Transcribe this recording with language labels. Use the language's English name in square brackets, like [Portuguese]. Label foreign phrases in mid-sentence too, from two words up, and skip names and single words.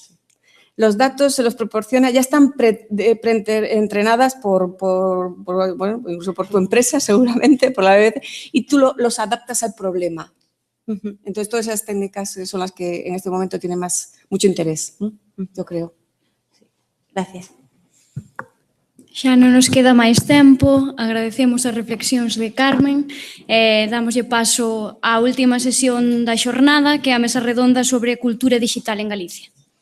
[Spanish] Los datos se los proporciona, ya están preentrenadas incluso por tu empresa, seguramente, por la BBC, y tú los adaptas al problema. Entonces, todas esas técnicas son las que en este momento tienen mucho interés, yo creo. Gracias. [Galician] Xa non nos queda máis tempo, agradecemos as reflexións de Carmen, damoslle paso á última sesión da xornada, que é a mesa redonda sobre cultura digital en Galicia.